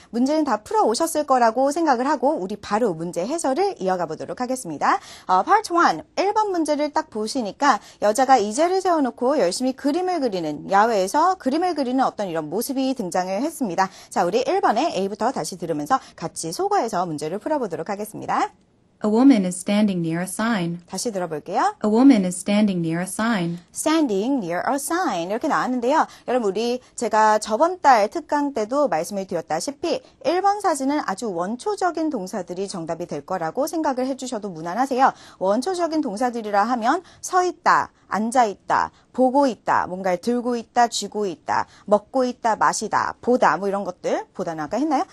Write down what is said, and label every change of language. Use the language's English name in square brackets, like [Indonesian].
[Korean] 문제는 다 풀어 오셨을 거라고 생각을 하고 우리 바로 문제 해설을 이어가 보도록 하겠습니다. Part 1, 1번 문제를 딱 보시니까 여자가 이젤을 세워놓고 열심히 그림을 그리는, 야외에서 그림을 그리는 어떤 이런 모습이 등장을 했습니다. 자, 우리 1번에 A부터 다시 들으면서 같이 소거해서 문제를 풀어보도록 하겠습니다. [English] A woman is standing near a sign. [Korean] 다시 들어볼게요. [English] A woman is standing near a sign. Standing near a sign [Korean] 이렇게 나왔는데요. 여러분 우리 제가 저번 달 특강 때도 말씀을 드렸다시피 1번 사진은 아주 원초적인 동사들이 정답이 될 거라고 생각을 해주셔도 무난하세요. 원초적인 동사들이라 하면 서 있다, 앉아 있다, 보고 있다, 뭔가를 들고 있다, 쥐고 있다, 먹고 있다, 마시다, 보다 뭐 이런 것들, 보다는 아까 했나요?